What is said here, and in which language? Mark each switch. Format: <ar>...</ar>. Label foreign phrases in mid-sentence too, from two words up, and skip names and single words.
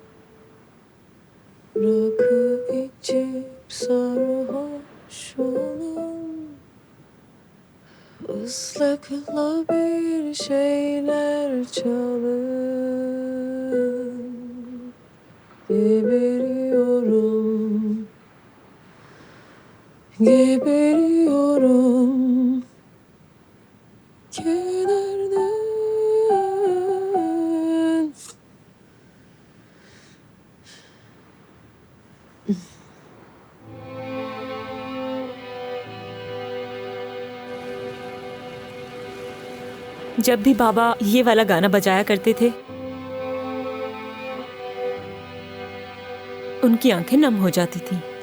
<tr>rakı içip sarhoş olan ıslakla bir şeyler çalın geberiyorum geberiyorum kederden.</tr> <hi>जब भी बाबा ये वाला गाना बजाया करते थे, उनकी आंखें नम हो जाती थी।</hi>